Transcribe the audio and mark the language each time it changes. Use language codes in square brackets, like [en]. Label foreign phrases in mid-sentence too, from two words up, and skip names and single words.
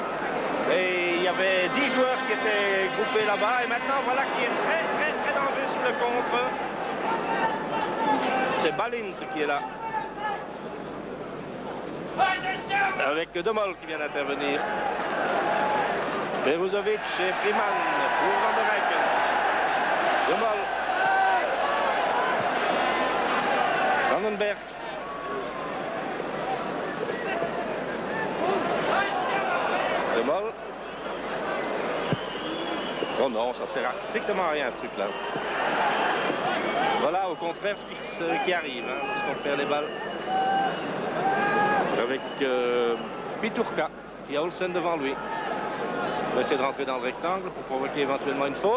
[fr] Et il y avait 10 joueurs qui étaient groupés là-bas. Et maintenant voilà qui est très dangereux sur le contre. C'est Balint qui est là. Avec Demol qui vient d'intervenir. Peruzovic et Freeman pour Van der Eycken. Demol. Vandenberg. Demol. Oh non, ça sert à strictement à rien ce truc-là. Voilà au contraire ce qui arrive hein, lorsqu'on perd les balles. Avec Piturka qui a Olsen devant lui. Il va essayer de rentrer dans le rectangle pour provoquer éventuellement une faute.